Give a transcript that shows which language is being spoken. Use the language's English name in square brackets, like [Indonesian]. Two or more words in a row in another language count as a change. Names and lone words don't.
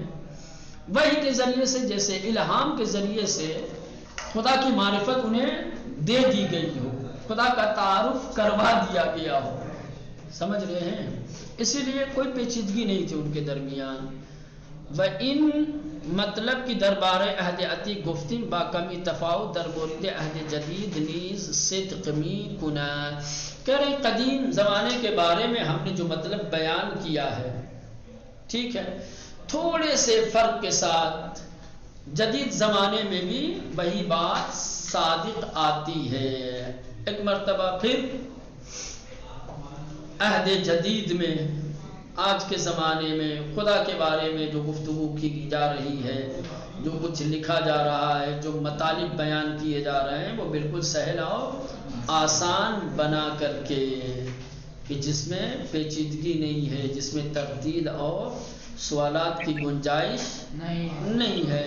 [Urdu] وحی کے ذریعے سے، جیسے الہام کے ذریعے سے خدا کی معرفت انہیں دے دی گئی ہو، خدا کا تعارف کروا دیا گیا ہو. سمجھ رہے ہیں؟ اسی لیے کوئی پیچیدگی نہیں تھی ان کے درمیان. [Persian] و ان مطلب کی دربار عہد عتیق گفتیم با کمی تفاوت در مورد عہد جدید نیز صدق می کنا. [Urdu] کہہ رہے قدیم زمانے کے بارے میں ہم نے جو مطلب بیان کیا ہے، ٹھیک ہے، تھوڑے سے فرق کے ساتھ جدید زمانے میں بھی وہی بات صادق آتی ہے. ایک مرتبہ پھر عہد جدید میں، آج کے زمانے میں خدا کے بارے میں جو گفتگو کی جا رہی ہے، جو کچھ لکھا جا رہا ہے، جو مطالب بیان کیے جا رہے ہیں، وہ بالکل سہل اور آسان بنا کر کے، کہ جس میں پیچیدگی نہیں ہے، جس میں تردید اور سوالات کی گنجائش نہیں ہے.